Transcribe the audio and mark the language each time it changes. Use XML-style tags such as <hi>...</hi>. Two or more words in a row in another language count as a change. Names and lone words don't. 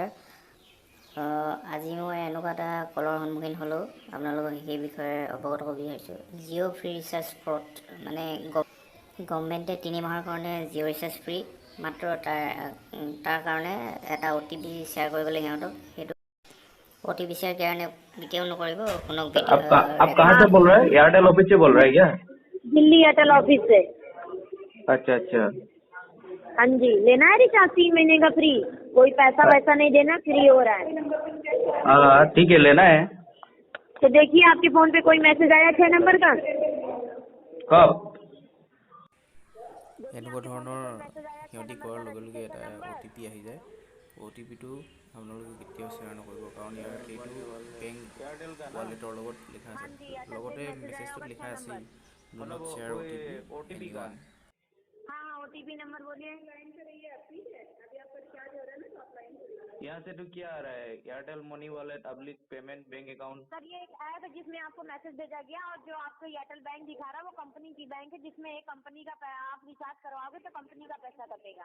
<as>আজি মই এনেকুৱা এটা কলৰ সন্মুখীন হ'লোঁ, আপোনালোকক সেই বিষয়ে অৱগত কৰিব বিচাৰিছোঁ। জিঅ'</as> <en>free recharge fraud,</en> <as>মানে গভৰ্ণমেণ্টে 3 মাহৰ কাৰণে জিঅ'</as> <en>recharge free,</en> <as>মাত্ৰ তাৰ কাৰণে এটা</as> <en>OTP share</en> <as>কৰিবলৈ সিহঁতক, সেইটো</as> <en>OTP share</en> <as>কাৰণে কেতিয়াও নকৰিব। শুনক</as> <hi>आप कहाँ से बोल रहे हैं? एयरटेल ऑफिस से बोल रहे हैं क्या? दिल्ली एयरटेल ऑफिस से। अच्छा अच्छा। हाँ जी, लेना है रिचार्ज 3 महीने का फ्री, कोई पैसा वैसा नहीं देना, फ्री हो रहा है। हाँ ठीक है, लेना है। तो देखिए आपके फोन पे कोई मैसेज आया 6 नंबर का? कब?</hi> <as>এনেকুৱা ধৰণৰ সিহঁতি কৰাৰ লগে লগে এটা OTP আহি যায়। OTPটো আপোনালোকে কেতিয়াও শ্বেয়াৰ নকৰিব, কাৰণ এইটো বেংক ৱালেটৰ লগত লিখা আছে। লগতে মেছেজটোত লিখা আছেই,</as> <en>do not share OTP anyone.</en> <hi>हाँ OTP नंबर बोलिए। यहाँ से तो क्या आ रहा है? एयरटेल मनी वॉलेट पब्लिक पेमेंट बैंक अकाउंट। सर ये एक ऐप है जिसमें आपको मैसेज भेजा गया, और जो आपको एयरटेल बैंक दिखा रहा है वो कंपनी की बैंक है, जिसमें एक कंपनी का आप रिचार्ज करवाओगे तो कंपनी का पैसा कटेगा।</hi>